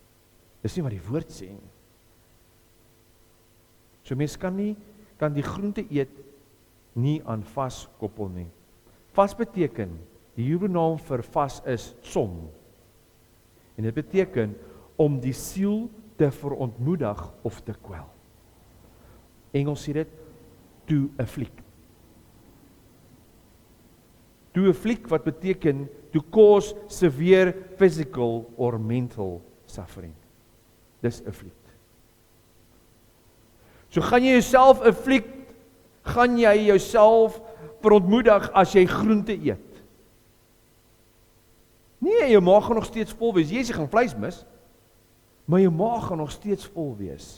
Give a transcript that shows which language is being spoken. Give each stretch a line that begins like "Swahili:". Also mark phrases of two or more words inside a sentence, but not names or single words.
Afrikaans: Dis nie wat die woord sê nie. So mens kan die groente eet nie aan vas koppel nie. Vas beteken, die Hebreë naam vir vas is tsom. En dit beteken om die siel te verontmoedig of te kwel. Engels sê dit
English: to afflict. To afflict
Afrikaans: wat beteken
English: to cause severe physical or mental suffering.
Afrikaans: Dis afflict. So gaan jy jouself afflict, gaan jy jouself verontmoedig as jy groente eet. Nee, jou maag gaan nog steeds vol wees. Jy gaan vleis mis, maar jou maag gaan nog steeds vol wees.